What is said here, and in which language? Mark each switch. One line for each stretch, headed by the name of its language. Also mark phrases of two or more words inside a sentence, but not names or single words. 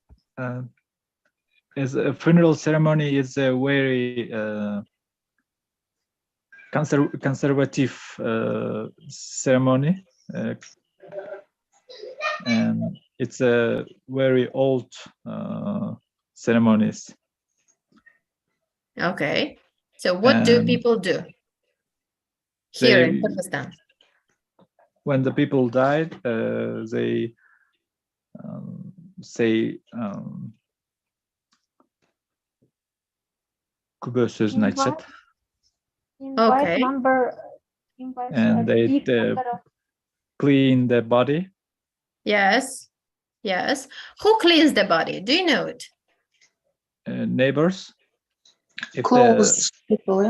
English: As a funeral ceremony is a very conservative ceremony, and it's a very old ceremonies. Okay. So what do people do here in Pakistan? When the people died, they say
Kyrgyz: күбө сөзүн айтышат.
English: Okay. And they clean the body. Yes. Yes. Who cleans the body? Do you know it? Neighbors. Close people,